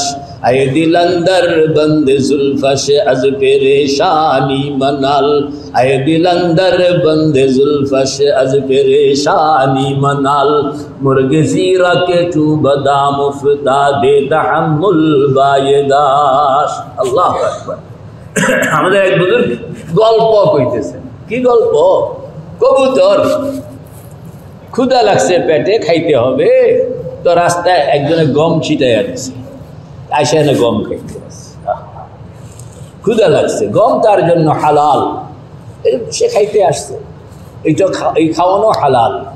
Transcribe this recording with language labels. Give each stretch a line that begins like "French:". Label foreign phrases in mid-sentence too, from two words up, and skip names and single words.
Persian: اے دل اندر بند زلفش از پریشانی منال، اے دل اندر بند زلفش از پریشانی منال، مرغ زیرہ کے تو بدام افتاد تحمل بایداش۔
Arabic: الله أكبر.
Bangla: আমাদের এক বুজুর্গ গল্প কইতেছেন। কি গল্প? কবুতর ক্ষুধা লাগছে, পেটে খাইতে হবে, তো রাস্তায় একজনে গম ছিটাই আনছে, আইসা এনে গম খাইতে আছে, ক্ষুধা লাগছে, গম তার জন্য হালাল, সে খাইতে আসছে, এই খাওয়ানো হালাল।